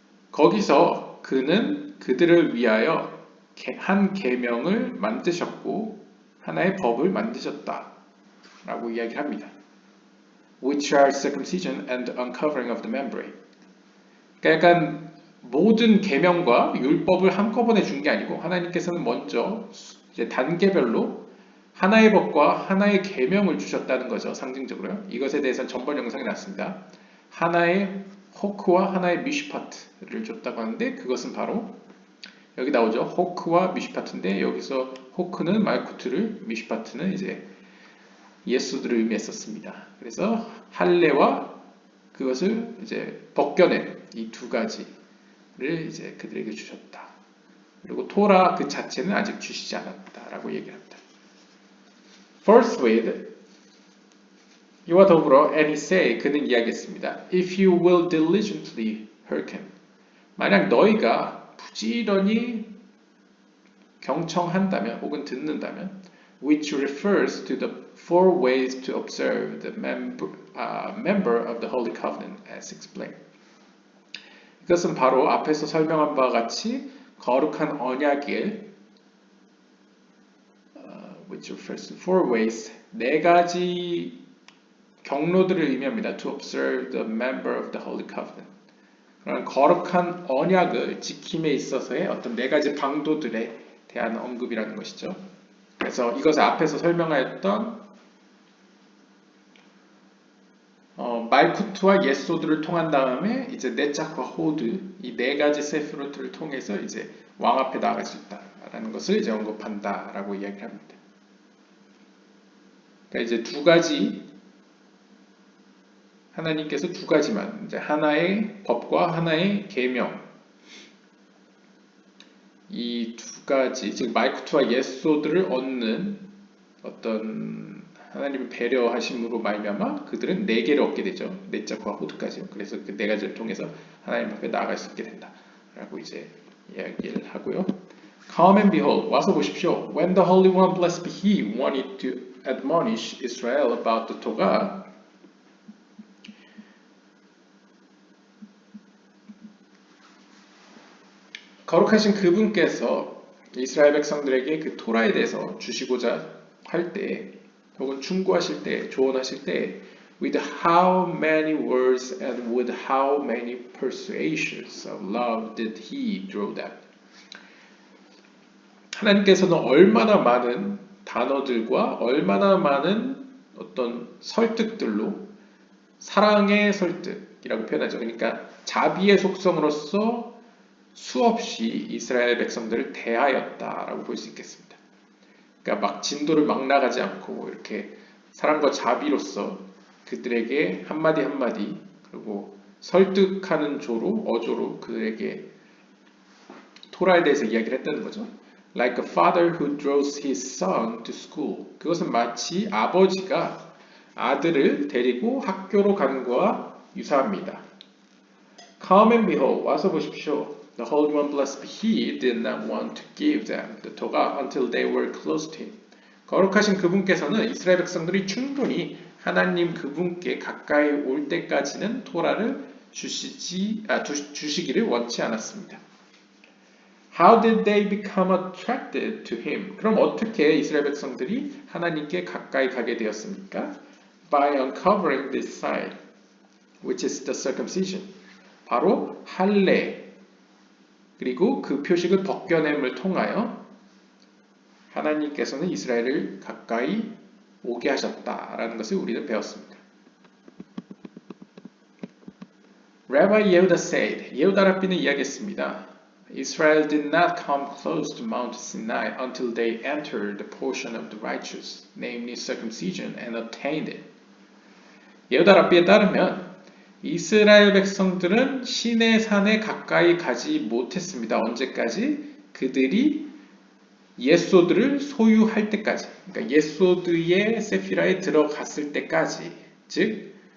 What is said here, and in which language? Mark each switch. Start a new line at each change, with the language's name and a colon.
Korean: 거기서 그는 그들을 위하여 한 계명을 만드셨고 하나의 법을 만드셨다 라고 이야기를 합니다.
English: Which are circumcision and uncovering of the membrane.
Korean: 그러니까 약간 모든 계명과 율법을 한꺼번에 준 게 아니고 하나님께서는 먼저 이제 단계별로 하나의 법과 하나의 계명을 주셨다는 거죠. 상징적으로요. 이것에 대해서는 전번 영상이 났습니다. 하나의 호크와 하나의 미슈파트를 줬다고 하는데 그것은 바로 여기 나오죠. 호크와 미슈파트인데 여기서 호크는 말쿠트를, 미슈파트는 이제 예수들을 의미했었습니다. 그래서 할례와 그것을 이제 벗겨낸 이 두 가지를 이제 그들에게 주셨다. 그리고 토라 그 자체는 아직 주시지 않았다라고 얘기를 합니다.
English: Forthwith
Korean: 이와 더불어
English: and he say
Korean: 그는 이야기했습니다.
English: If you will diligently hearken
Korean: 만약 너희가 부지런히 경청한다면 혹은 듣는다면
English: which refers to the four ways to observe the member of the Holy Covenant as explained.
Korean: 이것은 바로 앞에서 설명한 바와 같이 거룩한 언약의
English: which refers to four ways
Korean: 네 가지 경로들을 의미합니다.
English: To observe the member of the Holy Covenant.
Korean: 그런 거룩한 언약을 지킴에 있어서의 어떤 네 가지 방도들에 대한 언급이라는 것이죠. 그래서 이것을 앞에서 설명하였던 말쿠트와 예소드를 통한 다음에 이제 네짝과 호드 이 네 가지 세프로트를 통해서 이제 왕 앞에 나아갈 수 있다라는 것을 이제 언급한다라고 이야기를 합니다. 그러니까 이제 두 가지 하나님께서 두 가지만 이제 하나의 법과 하나의 계명 이 두 가지 즉 말쿠트와 예소드를 얻는 어떤 하나님의 배려하심으로 말미암아 그들은 네 개를 얻게 되죠. 네짝과 호드까지요. 그래서 그 네 가지를 통해서 하나님 앞에 나아갈 수 있게 된다라고 이제 이야기를 하고요.
English: Come and behold,
Korean: 와서 보십시오.
English: When the Holy One, blessed be He, wanted to admonish Israel about the Torah,
Korean: 거룩하신 그분께서 이스라엘 백성들에게 그 토라에 대해서 주시고자 할 때, 혹은 충고하실 때, 조언하실 때,
English: with how many words and with how many persuasions of love did he draw them?
Korean: 하나님께서는 얼마나 많은 단어들과 얼마나 많은 어떤 설득들로 사랑의 설득이라고 표현하죠. 그러니까 자비의 속성으로서 수없이 이스라엘 백성들을 대하였다라고 볼 수 있겠습니다. 그러니까 막 진도를 막 나가지 않고 이렇게 사랑과 자비로서 그들에게 한마디 한마디 그리고 설득하는 조로 어조로 그들에게 토라에 대해서 이야기를 했다는 거죠.
English: Like a father who draws his son to school.
Korean: 그것은 마치 아버지가 아들을 데리고 학교로 가는 것과 유사합니다.
English: Come and behold.
Korean: 와서 보십시오.
English: The Holy One, blessed be He, did not want to give them the Torah until they were close to Him.
Korean: 거룩하신 그분께서는 이스라엘 백성들이 충분히 하나님 그분께 가까이 올 때까지는 토라를 주시기를 원치 않았습니다.
English: How did they become attracted to Him?
Korean: 그럼 어떻게 이스라엘 백성들이 하나님께 가까이 가게 되었습니까?
English: By uncovering this sign, which is the circumcision.
Korean: 바로 할례 그리고 그 표식을 벗겨냄을 통하여 하나님께서는 이스라엘을 가까이 오게 하셨다라는 것을 우리는 배웠습니다.
English: Rabbi Yehuda said,
Korean: 예후다 랍비는 이야기했습니다.
English: Israel did not come close to Mount Sinai until they entered the portion of the righteous, namely circumcision, and attained it.
Korean: 예후다 랍비에 따르면 이스라엘 백성들은 시내 산에 가까이 가지 못했습니다. 언제까지? 그들이 예소드를 소유할 때까지, 그러니까 예소드의 세피라에 들어갔을 때까지, 즉